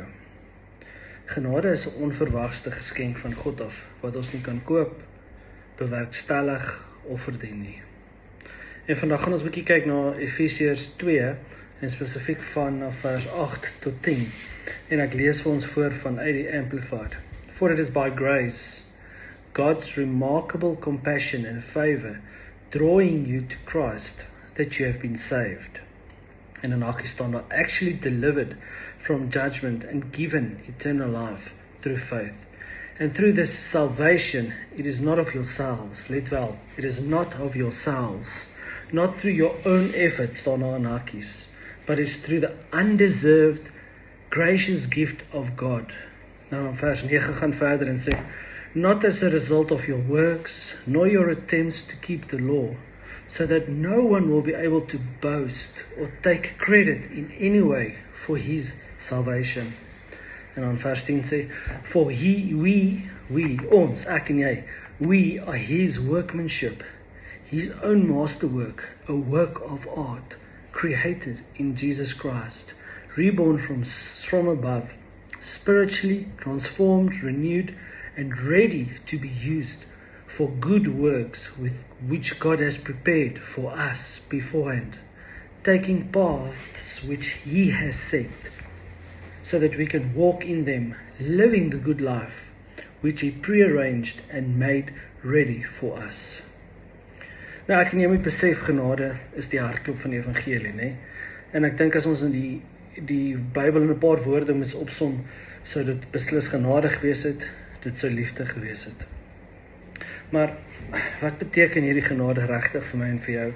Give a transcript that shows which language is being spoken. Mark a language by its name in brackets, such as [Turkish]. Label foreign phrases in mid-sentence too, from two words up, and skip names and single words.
[Afrikaans] Genade is 'n onverwagte geskenk van God af, wat ons nie kan koop, bewerkstellig of verdien nie. En vandag gaan ons 'n bietjie kyk na Efesiërs 2, en spesifiek van vers 8 tot 10. En ek lees vir ons voor vanuit die Amplified. [English] For it is by grace, God's remarkable compassion and favor, drawing you to Christ, that you have been saved. [Afrikaans] En in hakie staan daar, [English] actually delivered from judgment and given eternal life through faith. And through this salvation, it is not of yourselves, [Afrikaans] let wel, [English] it is not of yourselves, not through your own efforts, [Afrikaans] staan daar in hakies, [English] but it's through the undeserved, gracious gift of God. [Afrikaans] Nou in vers 9 gaan verder en sê, [English] not as a result of your works, nor your attempts to keep the law, so that no one will be able to boast or take credit in any way for his salvation. [Afrikaans] En dan vers 10 sê, for ons, ek en jy, [English] we are his workmanship, his own masterwork, a work of art, created in Jesus Christ, reborn from above, spiritually transformed, renewed, and ready to be used for good works with which God has prepared for us beforehand, taking paths which he has set, so that we can walk in them, living the good life which he prearranged and made ready for us. [Afrikaans] Nou ek en jy moet besef, genade is die hartklop van die evangelie, né? En ek dink as ons in die Bybel in 'n paar woorde moet opsom, sou dit beslis genade gewees het, dit sou liefde gewees het. Maar wat beteken hierdie genade regtig vir my en vir jou?